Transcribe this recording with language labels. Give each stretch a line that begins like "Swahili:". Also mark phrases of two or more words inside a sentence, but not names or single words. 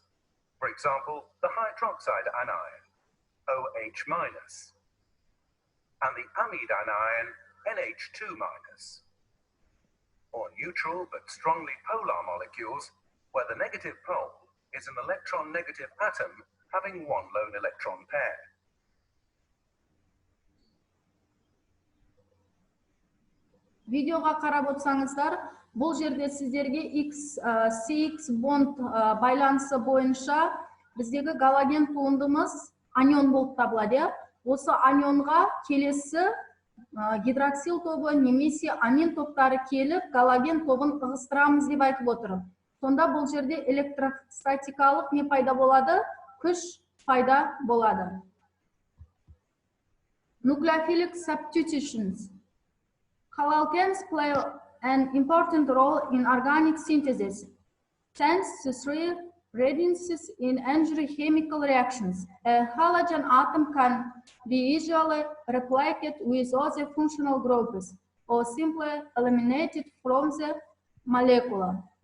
English: For example, the hydroxide anion, OH-, and the amide anion, NH2-, or neutral but strongly polar molecules where the negative pole is an electron-negative atom having 1 lone electron pair.
Kazakh: Видеоға қарап отырсаңыздар, бұл жерде сіздерге CX бонд байланысы бойынша біздегі галоген туындымыз анион болып табылады. Осы анионға келесі гидроксил тобы немесе амин топтары келіп, галоген тобын ығыстырамыз деп айтып отыр. Сонда бұл жерде электростатикалық не пайда болады? Күш пайда болады.
English: Nucleophilic substitutions. Haloalkanes play an important role in organic synthesis. Thanks to three reagents in energy chemical reactions, a halogen atom can be easily replicated with other functional groups or simply eliminated from the molecule.